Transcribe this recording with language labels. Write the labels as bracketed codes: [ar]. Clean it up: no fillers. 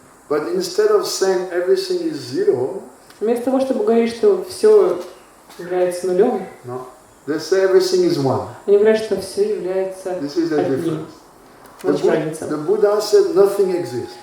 [en] But instead of saying everything is zero, [ru] вместо того, чтобы говорить, что все является нулем, [en] no, they say everything is one. [ru] они говорят, что все является одним. [en] The Buddha said nothing exists.